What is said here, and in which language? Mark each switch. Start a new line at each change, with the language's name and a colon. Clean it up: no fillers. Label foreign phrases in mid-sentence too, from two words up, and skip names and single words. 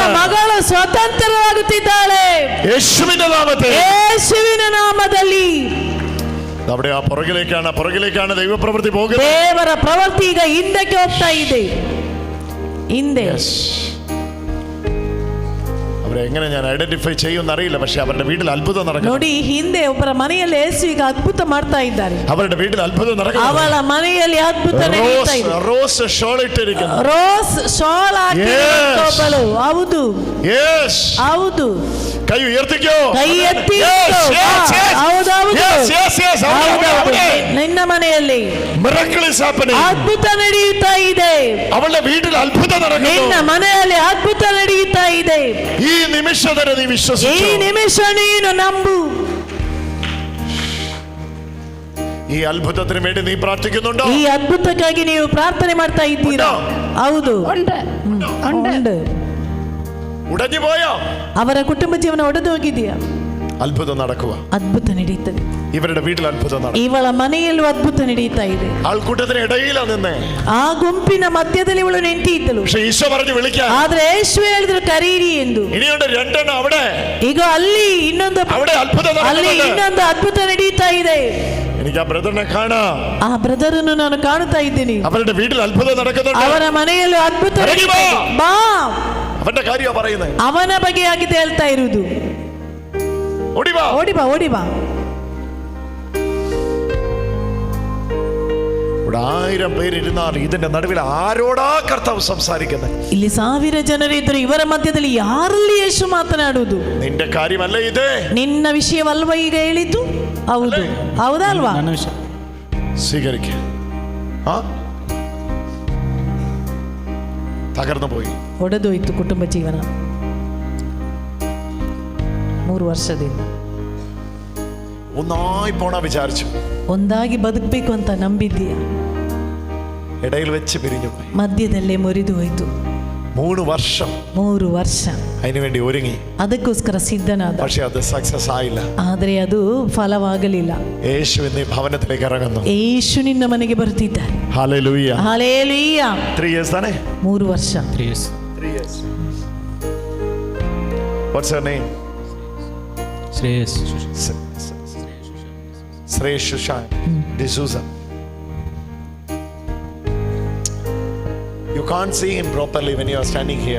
Kannada: ಮಗಳು ಸ್ವತಂತ್ರವಾಗುತ್ತಿದ್ದಾಳೆ.
Malayalam: യേശുവിന്റെ
Kannada: ನಾಮದಲ್ಲಿ.
Malayalam: അവിടെ ആ പുറകിലേക്കാണ് ദൈവപ്രവൃത്തി പോകുന്നത്.
Kannada: ದೇವರ ಪ್ರವೃತ್ತಿ ಈಗ ಹಿಂದಕ್ಕೆ ಹೋಗ್ತಾ ಇದೆ. ಹಿಂದೆ
Malayalam: അവരെ എങ്ങനെ ഞാൻ ഐഡന്റിഫൈ ചെയ്യുമെന്ന് അറിയില്ല, പക്ഷെ അവരുടെ വീട്ടിൽ അത്ഭുതം നടക്കുന്നു.
Kannada: ನೋಡಿ, ಹಿಂದೆ ಒಬ್ಬರ ಮನೆಯಲ್ಲಿ ಯೇಸು ಈಗ ಅದ್ಭುತ ಮಾಡ್ತಾ ಇದ್ದಾರೆ.
Malayalam: അവരുടെ വീട്ടിൽ അത്ഭുതം നടക്കുന്നു.
Kannada: ಅವಳ ಮನೆಯಲ್ಲಿ ಅದ್ಭುತ ನಡೆಯುತ್ತಾ ಇದೆ.
Malayalam: റോസ് ഷോൾ ഇട്ടിരിക്കുന്നു.
Kannada: ರೋಸ್ ಶಾಲ್ ಹಾಕಿಕೊಳ್ಳಲು. ಹೌದು ಹೌದು.
Malayalam: കൈ ഉയർത്തിക്കോ.
Kannada: ಕೈ ಎತ್ತಿ. ನಿನ್ನ ಮನೆಯಲ್ಲಿ ಅದ್ಭುತ ನಡೆಯುತ್ತಾ ಇದೆ.
Malayalam: അവളുടെ വീട്ടിൽ അത്ഭുതം നടക്കുന്നു.
Kannada: ನಿನ್ನ ಮನೆಯಲ್ಲಿ ಅದ್ಭುತ ನಡೆಯುತ್ತಾ ಇದೆ.
Malayalam: ഈ നിമിഷത്തിൽ നീ വിശ്വസിച്ചു.
Kannada: ಈ ನಿಮಿಷ ನೀನು ನಂಬು.
Malayalam: ഈ അത്ഭുതത്തിന് വേണ്ടി നീ പ്രാർത്ഥിക്കുന്നുണ്ടോ?
Kannada: ಈ ಅದ್ಭುತಕ್ಕಾಗಿ ನೀವು ಪ್ರಾರ್ಥನೆ ಮಾಡ್ತಾ ಇದ್ದೀರಾ? ಹೌದು,
Malayalam: ഉണ്ട്. ഉടഞ്ഞു പോയോ?
Kannada: ಅವರ ಕುಟುಂಬ ಜೀವನ ಒಡೆದು ಹೋಗಿದೆಯಾ?
Malayalam: അത്ഭുതം നടക്കുക.
Kannada: ಅದ್ಭುತ ನಡೆಯುತ್ತದೆ.
Malayalam: ഇവരുടെ വീട്ടിൽ അത്ഭുതം നടക്കും.
Kannada: ಇವಳ ಮನೆಯಲ್ಲೂ ಅದ್ಭುತ ನಡೆಯುತ್ತಾ ಇದೆ.
Malayalam: ആൾക്കൂട്ടത്തിന് ഇടയിലാണ് നിന്നെ.
Kannada: ಆ ಗುಂಪಿನ ಮಧ್ಯದಲ್ಲಿ ಇವಳು ನಿಂತಿದ್ದಳು.
Malayalam: പക്ഷേ ഈശോ പറഞ്ഞു വിളിക്കാൻ.
Kannada: ಆದ್ರೆ ಯೇಸು ಹೇಳಿದ್ರು ಕರೀರಿ ಎಂದು.
Malayalam: ഇനിയുണ്ട് രണ്ടെണ്ണം അവിടെ.
Kannada: ಈಗ ಅಲ್ಲಿ ಇನ್ನೊಂದು ಅದ್ಭುತ ನಡೆಯುತ್ತಾ ಇದೆ.
Malayalam: എനിക്ക് ആ ബ്രദറിനെ കാണാം.
Kannada: ಆ ಬ್ರದರನ್ನು ನಾನು ಕಾಣುತ್ತಾ ಇದ್ದೀನಿ.
Malayalam: അവരുടെ വീട്ടിൽ അത്ഭുതം നടക്കുന്നുണ്ട്.
Kannada: ಅವರ ಮನೆಯಲ್ಲೂ ಅದ್ಭುತ. ಬಾ.
Malayalam: അവന്റെ കാര്യമാണ് പറയുന്നത്.
Kannada: ಅವನ ಬಗೆಯಾಗಿದೆ ಹೇಳ್ತಾ ಇರುವುದು.
Malayalam: ഓടി വാ. ഇവിടെ 1000 പേരിരുന്നാൽ ഇതിന്റെ നടുവിൽ ആരോടാ കർത്താവ് സംസാരിക്കുന്നത്?
Kannada: ಇಲ್ಲಿ 1000 ಜನರಿದ್ದರು. ಇವರ ಮಧ್ಯದಲ್ಲಿ ಯಾರಲ್ಲಿ ಯೇಸು ಮಾತನಾಡುವುದು?
Malayalam: നിന്റെ കാര്യമല്ല ഇത്.
Kannada: ನಿನ್ನ ವಿಷಯವಲ್ವ ಈಗ ಹೇಳಿದ್ದು? ಹೌದು, ಹೌದಲ್ವಾ?
Malayalam: സ്വീകരിക്ക. ആ തകർന്നു പോയി,
Kannada: ಒಡೆದೋಯ್ತು ಕುಟುಂಬ ಜೀವನ 3 ವರ್ಷದಿಂದ.
Malayalam: ഒന്നായി പോണ വിചാരിച്ചു,
Kannada: ಒಂದಾಗಿ ಬದುಕಬೇಕು ಅಂತ ನಂಬಿದ್ದೀಯ,
Malayalam: ഇടയിൽ വെച്ച് പിരിഞ്ഞു പോയി.
Kannada: ಮಧ್ಯದಲ್ಲೇ ಮುರಿದು ಹೋಯ್ತು.
Malayalam: 3 വർഷം
Kannada: 3 ವರ್ಷ
Malayalam: അതിനുവേണ്ടി ഒരുങ്ങി,
Kannada: ಅದಕ್ಕೋಸ್ಕರ ಸಿದ್ಧನಾದ.
Malayalam: പക്ഷെ അത് സക്സസ് ആയില്ല.
Kannada: ಆದರೆ ಅದು ಫಲವಾಗಲಿಲ್ಲ.
Malayalam: യേശു ഇന്ന് ഭവനത്തിലേക്ക് ഇറങ്ങുന്നു.
Kannada: ಯೇಸು ನಿನ್ನ ಮನೆಗೆ ಬರ್ತಿದ್ದಾರೆ.
Malayalam: ഹല്ലേലൂയ. ഹല്ലേലൂയ.
Kannada: 3 years ತಾನೆ? 3 ವರ್ಷ.
English: 3 years. What's her name? Shreyas. Shreyas Shushan D'Souza. You can't see him properly when you are standing here.